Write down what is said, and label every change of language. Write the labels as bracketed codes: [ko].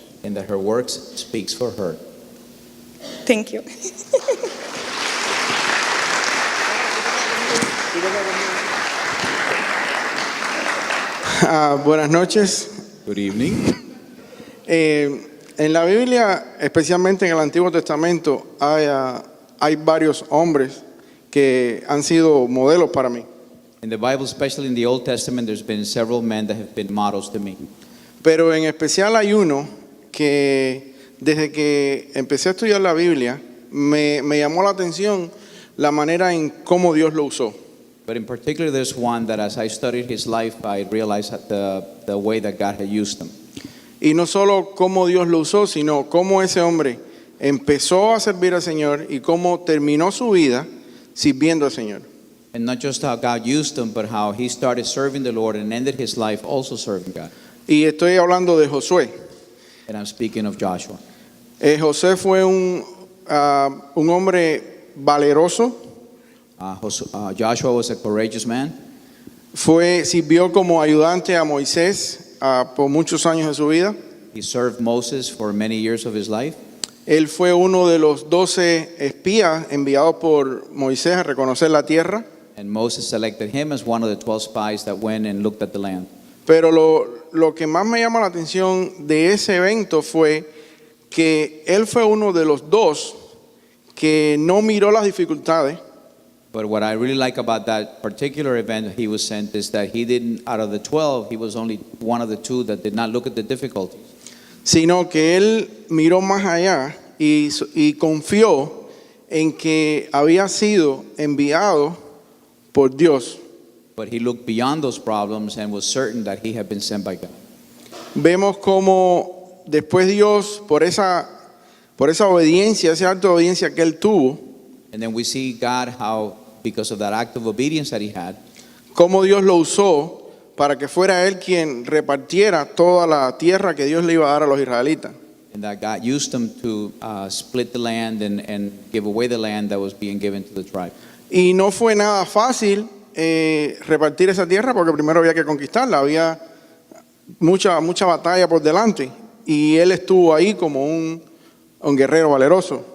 [en] and that her works speaks for her. Thank you. [es] Buenas noches. [en] Good evening. [es] En la Biblia, especialmente en el Antiguo Testamento, hay varios hombres que han sido modelos para mí. [en] In the Bible, especially in the Old Testament, there's been several men that have been models to me. [es] Pero en especial hay uno que desde que empecé a estudiar la Biblia me llamó la atención la manera en cómo Dios lo usó. [en] But in particular, there's one that as I studied his life, I realized that the way that God had used him. [es] Y no solo cómo Dios lo usó, sino cómo ese hombre empezó a servir al Señor y cómo terminó su vida sirviendo al Señor. [en] And not just how God used him, but how he started serving the Lord and ended his life also serving God. [es] Y estoy hablando de Josué. [en] And I'm speaking of Joshua. [es] José fue un hombre valeroso, [en] Joshua was a courageous man. [es] sirvió como ayudante a Moisés por muchos años de su vida. [en] He served Moses for many years of his life. [es] Él fue uno de los 12 espías enviados por Moisés a reconocer la tierra. [en] And Moses selected him as one of the 12 spies that went and looked at the land. [es] Pero lo que más me llama la atención de ese evento fue que él fue uno de los dos que no miró las dificultades, [en] But what I really like about that particular event he was sent is that he didn't, out of the 12, he was only one of the two that did not look at the difficulties. [es] sino que él miró más allá y confió en que había sido enviado por Dios. [en] But he looked beyond those problems and was certain that he had been sent by God. [es] Vemos como después Dios, por esa obediencia, ese acto de obediencia que él tuvo, [en] And then we see God how, because of that act of obedience that he had, [es] cómo Dios lo usó para que fuera él quien repartiera toda la tierra que Dios le iba a dar a los israelitas. [en] and that God used him to split the land and give away the land that was being given to the tribe. [es] Y no fue nada fácil repartir esa tierra porque primero había que conquistarla, había mucha batalla por delante y él estuvo ahí como un guerrero valeroso.